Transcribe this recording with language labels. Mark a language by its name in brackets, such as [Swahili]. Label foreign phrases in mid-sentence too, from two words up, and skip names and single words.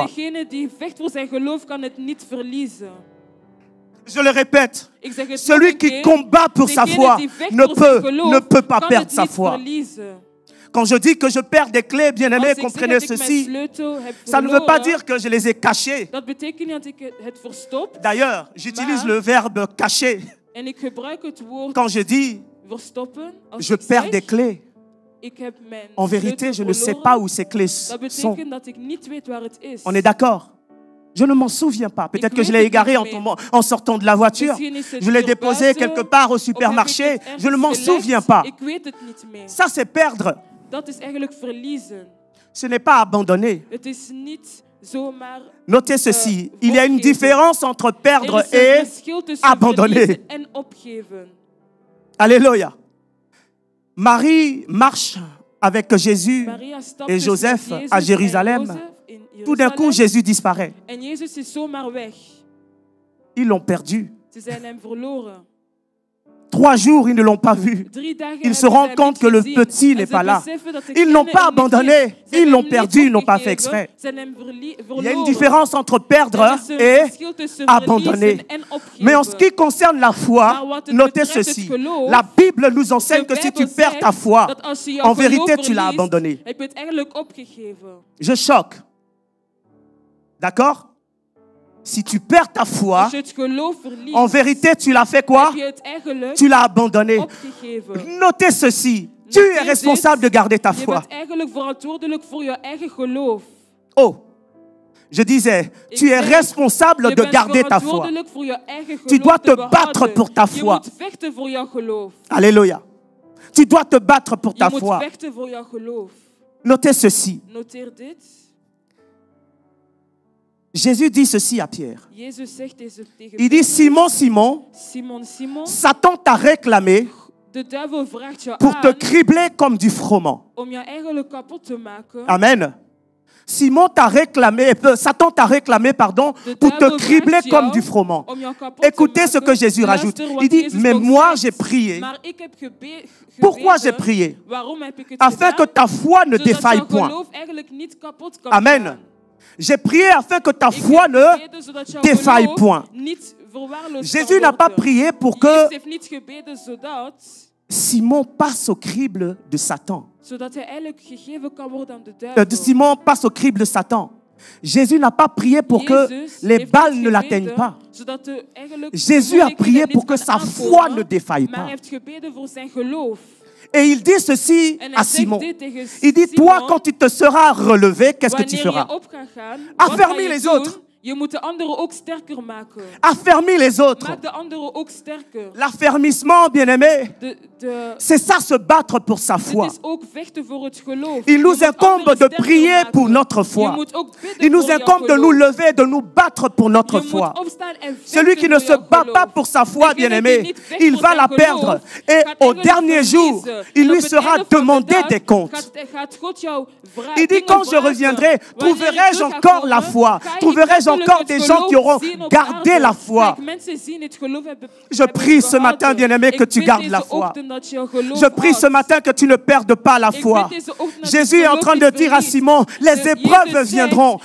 [Dutch] Degene die vecht voor zijn geloof kan het niet verliezen. [French] Je le répète. [Dutch] Ik zeg het nog [French] Celui [Dutch] een [French] qui [Dutch] keer. [French] combat pour sa [Dutch] Degene [French] foi [Dutch] die vecht [French] ne [Dutch] voor zijn geloof [French] peut pas [Dutch] kan [French] perdre [Dutch] het [French] sa [Dutch] niet [French] foi. [Dutch] verliezen. [French] Quand je dis que je perds des clés, bien-aimés, [Dutch] Als ik zeg [French] comprenez [Dutch] dat ik mijn [French] ceci. [Dutch] sleutel heb [French] Ça ne veut pas [Dutch] verloren, [French] dire que je les ai cachés. [Dutch] dat betekent niet dat ik het verstop. [French] D'ailleurs, j'utilise [Dutch] Maar- [French] le verbe cacher [Dutch] En ik gebruik het woord [French] quand je dis [Dutch] verstoppen. Als [French] je [Dutch] ik [French] perds [Dutch] zeg, [French] des clés. [Dutch] ik heb mijn [French] En vérité, je [Dutch] sleutel [French] ne sais [Dutch] verloren, [French] pas où ces clés [Dutch] dat [French] sont. [Dutch] betekent dat ik niet weet waar het is. [French] On est d'accord? Je ne m'en souviens pas. Peut-être [Dutch] Ik [French] que je [Dutch] weet [French] l'ai [Dutch] het [French] égaré [Dutch] niet [French] en, [Dutch] meer. [French] tombant, en sortant de la voiture. [Dutch] Misschien is het [French] Je l'ai [Dutch] hier [French] déposé [Dutch] buiten, [French] quelque part au [Dutch] of heb ik [French] supermarché. [Dutch] het ergens [French] Je ne m'en [Dutch] gelegd. [French] souviens pas. [Dutch] Ik weet het niet meer. [French] Ça, c'est perdre. [Dutch] Dat is eigenlijk verliezen. [French] Ce n'est pas abandonner. [Dutch] Het is niet zomaar [French] Notez ceci, il y a une différence entre perdre [Dutch] er is een [French] et [Dutch] verschil tussen [French] abandonner. [Dutch] verliezen en opgeven. [French] Alléluia. Marie marche avec Jésus [Dutch] Maria stapt [French] et [Dutch] dus [French] Joseph [Dutch] met Jezus [French] à [Dutch] en [French] Jérusalem. [Dutch] Jozef in [French] Tout d'un coup, [Dutch] Jeruzalem. [French] Jésus disparaît. [Dutch] En Jezus is zomaar weg. [French] Ils l'ont perdu. [Dutch] Ze zijn hem verloren. [French] 3 jours, ils ne l'ont pas vu. [Dutch] 3 dagen [French] Ils se [Dutch] hebben [French] rendent [Dutch] hem [French] compte [Dutch] niet [French] que le [Dutch] gezien. [French] petit [Dutch] En [French] n'est [Dutch] ze [French] pas là. [Dutch] beseffen dat de [French] Ils n'ont [Dutch] kleine [French] pas [Dutch] er niet [French] abandonné. [Dutch] is. Ze [French] Ils [Dutch] hebben [French] l'ont [Dutch] hem [French] perdu, [Dutch] niet [French] ils n'ont pas fait [Dutch] opgegeven. [French] exprès. [Dutch] Ze hebben hem [French] Il y a une [Dutch] verloren. [French] différence entre [Dutch] Er [French] perdre [Dutch] is een [French] et [Dutch] verschil tussen [French] abandonner. [Dutch] verliezen en opgeven. [French] Mais en ce qui concerne la foi, [Dutch] Maar wat het [French] notez [Dutch] betreft het [French] ceci. [Dutch] geloof, [French] La Bible nous enseigne [Dutch] de [French] que si tu [Dutch] Bijbel [French] perds ta [Dutch] zegt [French] foi, [Dutch] dat als je jouw [French] en [Dutch] geloof [French] vérité, tu l'as [Dutch] verliest, [French] abandonné. [Dutch] heb je het eigenlijk opgegeven. [French] Je choque. D'accord? Si tu perds ta foi, [Dutch] Als je het geloof verliest, [French] en vérité, tu l'as fait quoi? [Dutch] heb je het eigenlijk [French] Tu l'as abandonné. [Dutch] opgegeven. [French] Notez ceci. Tu es responsable de garder ta [Dutch] Je [French] foi. [Dutch] bent eigenlijk verantwoordelijk voor je eigen geloof. [French] Oh, je disais, tu es responsable [Dutch] Je [French] de [Dutch] bent [French] garder ta foi. [Dutch] verantwoordelijk voor je eigen [French] Tu [Dutch] geloof [French] dois [Dutch] te [French] te battre [Dutch] behouden. [French] pour ta [Dutch] Je [French] foi. [Dutch] moet vechten voor jouw geloof. [French] Alléluia. Tu dois te battre pour ta [Dutch] Je moet [French] foi. [Dutch] vechten voor jouw geloof. [French] Notez ceci. [Dutch] Noteer dit. [French] Jésus dit ceci à Pierre. [Dutch] Jezus zegt deze tegen [French] Il dit, Simon, Simon, [Dutch] Simon, Simon, [French] Satan t'a réclamé [Dutch] de duivel vraagt je [French] pour te [Dutch] aan [French] cribler comme du froment. [Dutch] om je eigenlijk kapot te maken. [French] Amen. Simon t'a réclamé, Satan t'a réclamé, pardon, [Dutch] De [French] pour te [Dutch] duivel [French] cribler [Dutch] vraagt [French] comme [Dutch] jou [French] du froment. [Dutch] om jou kapot te [French] Écoutez ce [Dutch] maken. [French] que Jésus rajoute. [Dutch] Luister wat [French] Il dit, [Dutch] Jezus [French] mais [Dutch] ook [French] moi [Dutch] zegt. [French] j'ai prié [Dutch] Maar ik heb [French] Pourquoi j'ai [Dutch] gebeden. [French] prié? [Dutch] Waarom heb ik het [French] afin que [Dutch] gedaan? [French] ta foi ne [Dutch] Zodat [French] défaille [Dutch] jouw [French] point. [Dutch] geloof eigenlijk niet kapot kan [French] Amen. [Dutch] gaan. [French] J'ai prié afin que ta [Dutch] Ik [French] foi [Dutch] heb [French] ne [Dutch] gebeden zodat jouw [French] défaille [Dutch] geloof [French] point. [Dutch] niet verwaarloosd [French] Jésus [Dutch] kan [French] n'a pas [Dutch] worden. [French] prié pour [Dutch] Jezus [French] que [Dutch] heeft niet gebeden [French] Simon passe au crible de Satan. [Dutch] zodat hij eigenlijk gegeven kan worden aan de duivel. [French] Simon passe au crible de Satan. Jésus n'a pas prié pour que [Dutch] Jezus [French] les [Dutch] heeft [French] balles [Dutch] niet [French] ne [Dutch] gebeden, [French] l'atteignent pas. [Dutch] zodat de eigenlijk [French] Jésus a [Dutch] de [French] prié [Dutch] niet [French] pour que [Dutch] kan [French] sa [Dutch] aankomen, [French] foi ne défaille [Dutch] maar hij [French] pas. [Dutch] heeft gebeden voor zijn geloof. [French] Et il dit ceci [Dutch] En [French] à [Dutch] hij zegt [French] Simon. [Dutch] dit tegen [French] Il dit, [Dutch] Simon, [French] toi, quand tu te seras relevé, qu'est-ce que tu [Dutch] wanneer [French] feras? [Dutch] je op gaat gaan, [French] Affermis [Dutch] wat ga je [French] les [Dutch] doen? [French] autres. [Dutch] Je moet de anderen ook sterker maken. [French] Affermis les autres. [Dutch] Maak de anderen ook sterker. [French] L'affermissement, bien-aimé, c'est ça, se battre pour sa foi. [Dutch] Dit is ook vechten voor het geloof. [French] Il [Dutch] Je [French] nous [Dutch] moet [French] incombe [Dutch] anderen [French] de [Dutch] sterker [French] prier [Dutch] maken. [French] pour notre [Dutch] Je [French] foi. [Dutch] moet ook bidden [French] Il nous [Dutch] voor jouw [French] incombe de [Dutch] geloof. [French] nous lever, de nous battre pour notre [Dutch] Je [French] foi. [Dutch] moet opstaan en [French] Celui [Dutch] vechten [French] qui ne [Dutch] voor [French] se [Dutch] jouw [French] bat [Dutch] geloof. [French] pas pour sa foi, [Dutch] Degene die [French] bien-aimé, [Dutch] niet vecht [French] il [Dutch] voor [French] va [Dutch] zijn [French] la [Dutch] geloof, [French] perdre. Et [Dutch] gaat [French] au [Dutch] eigenlijk [French] dernier jour, [Dutch] verliezen. [French] il [Dutch] En [French] lui [Dutch] op het [French] sera [Dutch] einde van de [French] demandé [Dutch] dag [French] des comptes. [Dutch] gaat God jou [French] Il dit, quand je reviendrai, trouverai-je encore la foi? Trouverai-je encore des gens qui auront gardé la foi? Je prie ce matin, bien-aimé, que tu gardes la foi. Je prie ce matin que tu ne perdes pas la foi. Jésus est en train de dire à Simon, les épreuves viendront.